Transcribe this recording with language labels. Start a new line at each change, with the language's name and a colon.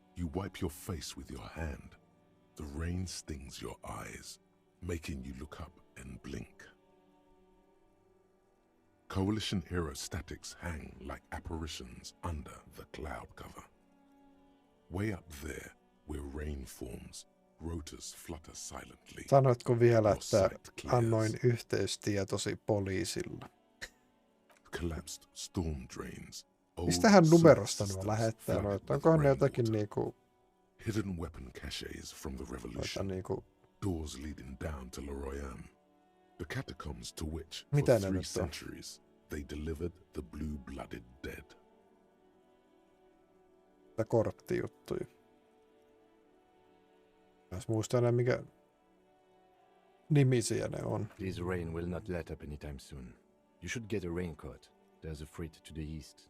English: You wipe your face with your hand. The rain stings your eyes, making you look up and blink. Coalition aerostatics hang like apparitions under the cloud cover. Way up there, where rain forms, rotors flutter silently.
Finnish: Sanoitko vielä, että annoin yhteystietosi poliisilla?
English: Collapsed storm drains.
Finnish: Mistähän numerosta nuo lähettää noita? Onkohan ne jotakin niinku...
English: Hidden weapon caches from the revolution.
Finnish: Niinku...
English: Doors leading down to Leroyam. The catacombs to which,
Finnish: Mitä
English: for 3 centuries, they delivered the blue-blooded dead.
Finnish: Mitä korttijuttuja. Mä muistan enää mikä nimisiä ne on.
English: This rain will not let up anytime soon. You should get a raincoat. There's a freight to the east.